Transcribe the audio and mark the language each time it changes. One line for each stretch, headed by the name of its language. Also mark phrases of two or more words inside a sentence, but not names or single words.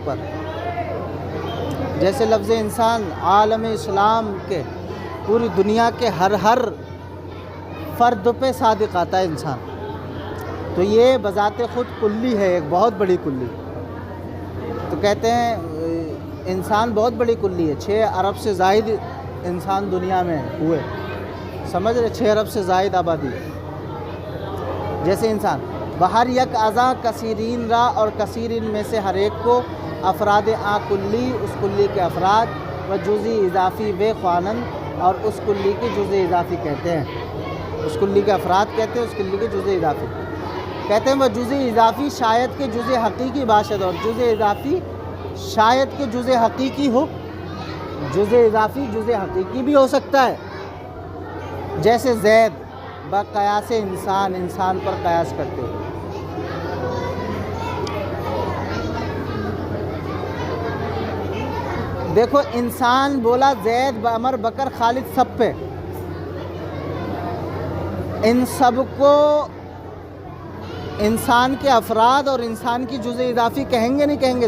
Urdu: پر، جیسے لفظ انسان عالم اسلام کے، پوری دنیا کے ہر فرد پہ صادق آتا ہے انسان، تو یہ بذات خود کلی ہے، ایک بہت بڑی کلی، تو کہتے ہیں انسان بہت بڑی کلی ہے، 6 ارب سے زائد انسان دنیا میں ہوئے، سمجھ رہے، 6 ارب سے زائد آبادی، جیسے انسان۔
Persian: بہر یک ازاں کثیرین را،
Urdu: اور کثیرین میں سے ہر ایک کو، افراد آ کلی، اس کلی کے افراد،
Persian: و جزء اضافی بے خوانند،
Urdu: اور اس کلی کی جزء اضافی کہتے ہیں، اس کلی کے افراد کہتے ہیں، اس کلی کے جزء اضافی کہتے ہیں۔
Persian: وہ جزء اضافی شاید کہ جزء حقیقی باشد،
Urdu: اور جزء اضافی شاید کہ جزء حقیقی ہو، جزء اضافی جزء حقیقی بھی ہو سکتا ہے، جیسے
Persian: زید بقیاس انسان،
Urdu: انسان پر قیاس کرتے ہیں۔ دیکھو انسان بولا زید، عمر بکر خالد، سب پہ، ان سب کو انسان کے افراد اور انسان کی جزء اضافی کہیں گے، نہیں کہیں گے؟